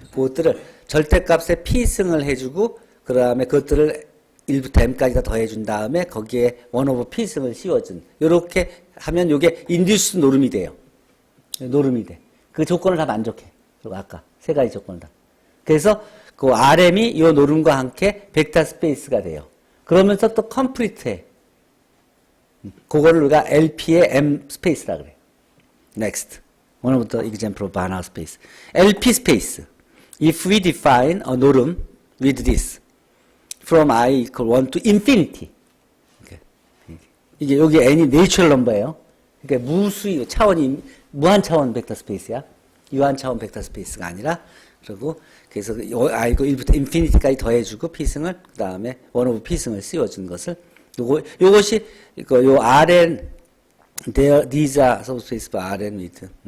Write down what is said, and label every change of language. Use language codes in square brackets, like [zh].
[ko] 그것들을 절대값에 P승을 해주고 그 다음에 그것들을 1부터 M까지 다 더해준 다음에 거기에 1 오버 P승을 씌워준 요렇게 하면 요게 인듀스 노름이 돼요. 노름이 돼. 그 조건을 다 만족해. 아까 세 가지 조건을 다. 그래서 그 RM이 이 노름과 함께 벡터 스페이스가 돼요. 그러면서 또 컴플리트해. 그거를 우리가 LP의 M 스페이스라 그래. [en] Next. One of the example of Banach space. LP space. If we define a norm with this from I equal 1 to infinity. [ko] 이게 여기 n이 내추럴 넘버예요. 그러니까 무수히 차원이 무한 차원 벡터 스페이스야. 유한 차원 벡터 스페이스가 아니라 그리고 그래서 I equal 1부터 인피니티까지 더해주고 P승을 그 다음에 1 오브 P승을 씌워준 것을 요것이 요 RN [en] these are subspace by RN with.